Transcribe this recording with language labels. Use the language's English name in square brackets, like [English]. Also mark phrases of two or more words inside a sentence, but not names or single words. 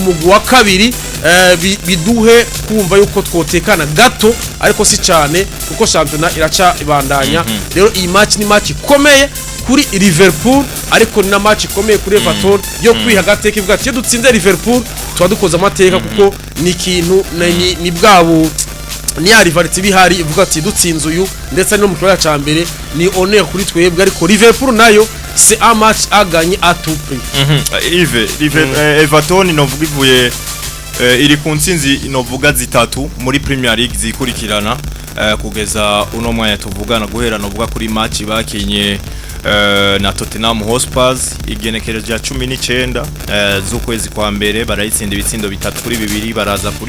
[Rundi] mugwi wa kabiri biduhe kumva yuko twotekana gato ariko si cyane kuko championnat iraca ibandanya rero iyi match ni match ikomeye kuri Liverpool ariko ni na match ikomeye kuri Everton yo kwihagateka ivuga ati dutsinze Liverpool twadukoza amateka kuko ni ikintu ni bwabo ni ya rivalite bihari ivuga ati dutsinze uyu ndetse no mu kibuga ca mbere ni honneur kuri twebwe ariko Liverpool nayo [French] c'est un match à gagner à tout prix. [Rundi] Everton novuga ivuye iri ku ntsinzi novuga zitatu muri Premier League zikurikirana kugeza uno mwanya tuvugana guhera novuga kuri match bakinye na Tottenham Hotspur igenekerezo rya 19 z'ukwezi kwa mbere barayitsinda ibitsindo bitatu kuri bibiri baraza kuri